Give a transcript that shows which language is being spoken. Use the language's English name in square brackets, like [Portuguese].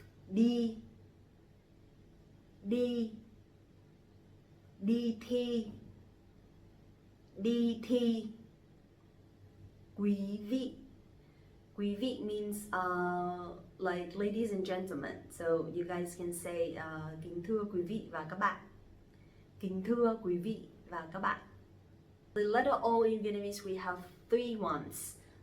[Vietnamese] Đi, đi. Đi thi, đi thi. Quý vị. [English] Quý vị means like ladies and gentlemen. So you guys can say [Vietnamese] kính thưa quý vị và các bạn. Kính thưa quý vị và các bạn. [English] The letter O in Vietnamese we have 3 ones.